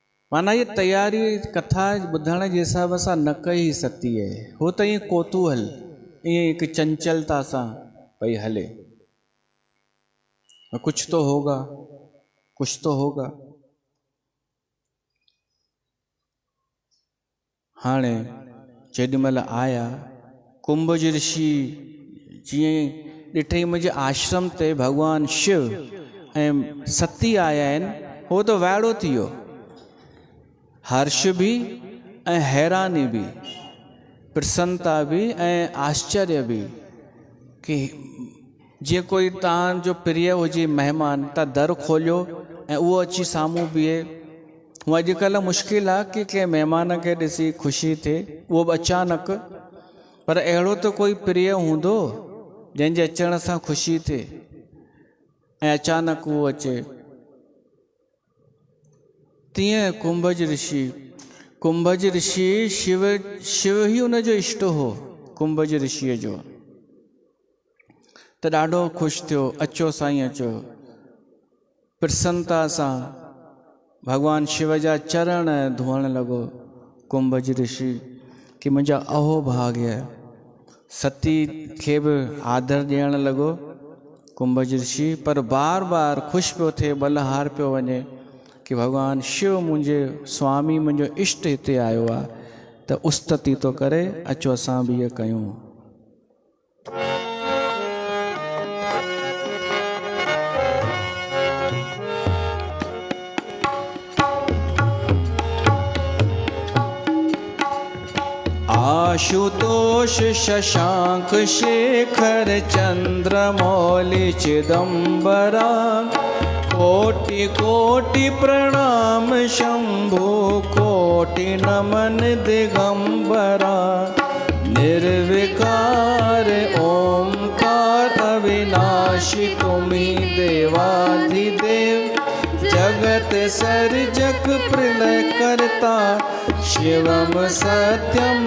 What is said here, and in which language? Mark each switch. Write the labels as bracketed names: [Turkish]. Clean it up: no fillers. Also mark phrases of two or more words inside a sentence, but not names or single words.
[Hindi] माना ये [Sindhi] तैयारी कथा ॿुधण जे हिसाब सां न कई सती आहे, हो त ईअं कोतूहल, ईअं हिकु चंचलता सां भई हले, [Hindi] कुछ तो होगा, कुछ तो होगा। [Sindhi] हाणे जेॾीमहिल आया कुंभज ऋषि जीअं ॾिठई मुंहिंजे आश्रम ते भॻवान शिव ऐं सती आया आहिनि, हो त वाइड़ो थी वियो, हर्ष बि ऐं हैरानी बि, प्रसन्नता बि ऐं आश्चर्य बि, कि जीअं कोई तव्हांजो प्रिय हुजे महिमान, तव्हां दर खोलियो ऐं उहो अची साम्हूं बीहे। हूअं अॼुकल्ह मुश्किल आहे कि कंहिं महिमान खे ॾिसी ख़ुशी थिए, उहो बि अचानक, पर अहिड़ो त कोई प्रिय हूंदो जंहिंजे अचण सां ख़ुशी थिए ऐं अचानक उहो अचे। तीअं कुंभज ऋषि शिव ई हुनजो इष्ट हो, कुंभज ऋषिअ जो, त ॾाढो ख़ुशि थियो, अचो साईं अचो, प्रसन्नता सां भॻवान शिव जा चरण धोअण लॻो कुंभज ऋषि, कि मुंहिंजा अहोभाग्य, सती खे बि आदर ॾियण लॻो कुंभज ऋषि, पर बार बार ख़ुशि पियो थिए, बलहार पियो वञे कि भॻवान शिव मुंहिंजे स्वामी, मुंहिंजो इष्ट हिते आयो आहे, त उस्तति थो करे, अचो असां बि इहो कयूं। [Hindi] आशुतोष शशांक शेखर चंद्रमौलि चिदंबरा, कोटि कोटि प्रणाम शंभु, कोटि नमन दिगंबरा, निर्विकार ओंकार अविनाशी तुम्ही देवाधिदेव, जगत सर्जक प्रलय करता, शिवम सत्यम